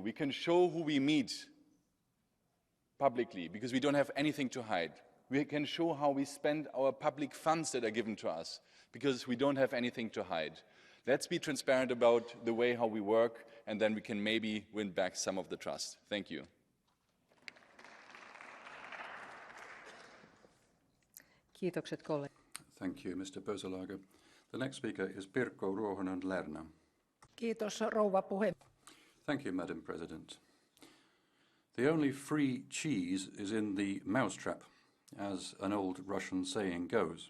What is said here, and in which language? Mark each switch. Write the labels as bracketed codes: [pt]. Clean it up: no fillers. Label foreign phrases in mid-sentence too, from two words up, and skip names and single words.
[en] We can show who we meet publicly, because we don't have anything to hide. We can show how we spend our public funds that are given to us, because we don't have anything to hide. Let's be transparent about the way how we work, and then we can maybe win back some of the trust. Thank you. [fi] Kiitokset kollega. [en] Thank you, Mr. Böselager. The next speaker is Pirkko Ruohonen-Lerner. [fi] Kiitos, rouva puhemies. [en] Thank you, Madam President. The only free cheese is in the mousetrap, as an old Russian saying goes.